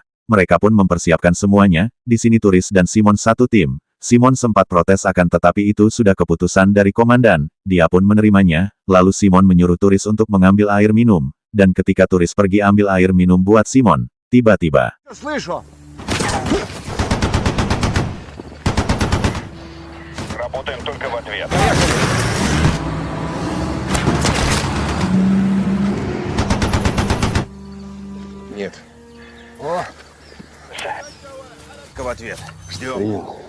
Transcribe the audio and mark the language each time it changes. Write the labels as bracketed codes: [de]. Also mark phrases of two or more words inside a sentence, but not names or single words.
[id] Mereka pun mempersiapkan semuanya, di sini Turis dan Simon satu tim. Simon sempat protes akan tetapi itu sudah keputusan dari komandan, dia pun menerimanya, lalu Simon menyuruh Turis untuk mengambil air minum, dan ketika Turis pergi ambil air minum buat Simon, tiba-tiba. [ru] Работаем только в ответ. Нет. Только в ответ. Ждем.